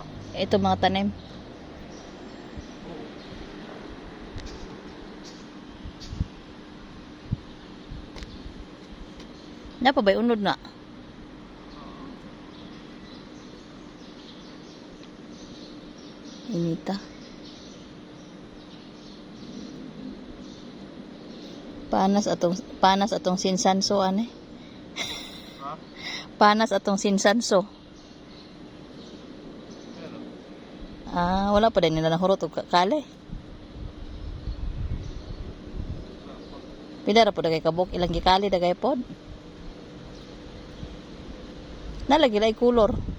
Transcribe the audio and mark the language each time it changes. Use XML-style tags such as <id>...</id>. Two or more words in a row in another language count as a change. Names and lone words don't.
<ceb>Ito mga tanim. Napa ba'y unod na? Inita. Panas atong sinsanso ane. Ha? Panas atong sinsanso. Ano? Ah, wala pa din nila nahurot og kale. Pila ra po dagay kabuk ilang gikali dagay pod. Nalagi lay kulor.</ceb>